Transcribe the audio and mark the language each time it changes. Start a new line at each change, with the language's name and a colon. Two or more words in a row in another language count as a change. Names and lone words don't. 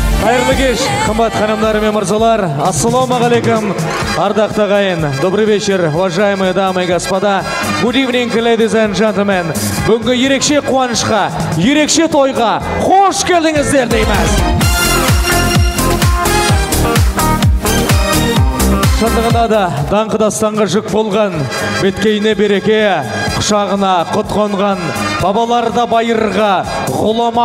Kazakh: Хайырлы кеш, қымбат ханымдар мен мырзалар. Ассалаумағалейкум, ардақты ағайын.
Russian: Добрый вечер, уважаемые дамы и господа.
English: Good evening, ladies and gentlemen.
Kazakh: Бүгінгі ерекше қуанышқа, ерекше тойға қош келдіңіздер дейміз. Шындығында да даңқы дастанға жүк болған, беткейіне береке, құшағына құт қонған, бабаларда байырға, ғұлама